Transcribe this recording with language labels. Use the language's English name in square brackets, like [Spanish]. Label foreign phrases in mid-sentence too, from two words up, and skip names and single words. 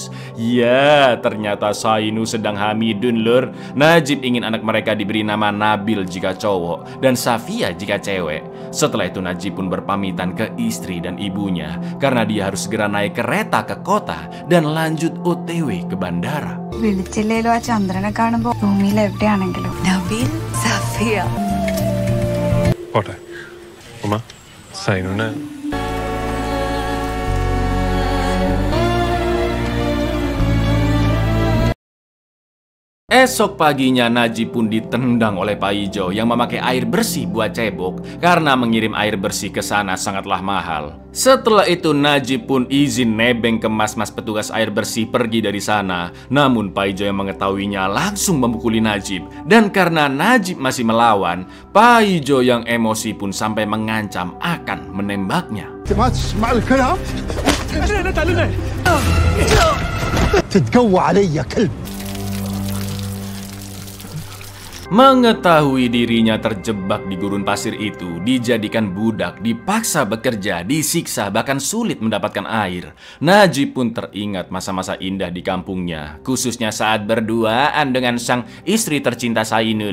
[Indonesian] Ya, ternyata Sainu sedang hamidun, Lur. Najib ingin anak mereka diberi nama Nabil jika cowok dan Safia jika cewek. Setelah itu Najib pun berpamitan ke istri dan ibunya karena dia harus segera naik kereta ke kota dan lanjut OTW ke bandara. [Malayalam] വിളിച്ചില്ലേലോ ആ ചന്ദ്രനെ കാണുമ്പോ ഭൂമിയിൽ എവിടെയാണെങ്കിലും നബീൽ സഫിയ. പോട്ടെ ഉമ്മ സൈനുനെ. [Indonesian] Esok paginya Najib pun ditendang oleh Paijo yang memakai air bersih buat cebok karena mengirim air bersih ke sana sangatlah mahal. Setelah itu Najib pun izin nebeng ke mas-mas petugas air bersih pergi dari sana. Namun Paijo yang mengetahuinya langsung memukuli Najib, dan karena Najib masih melawan, Paijo yang emosi pun sampai mengancam akan menembaknya. [Arabic] ما تسمع الكلام؟ تتقوى علي يا كلب. [Indonesian] Mengetahui dirinya terjebak di gurun pasir itu, dijadikan budak, dipaksa bekerja, disiksa, bahkan sulit mendapatkan air, Najib pun teringat masa-masa indah di kampungnya, khususnya saat berduaan dengan sang istri tercinta Sainu.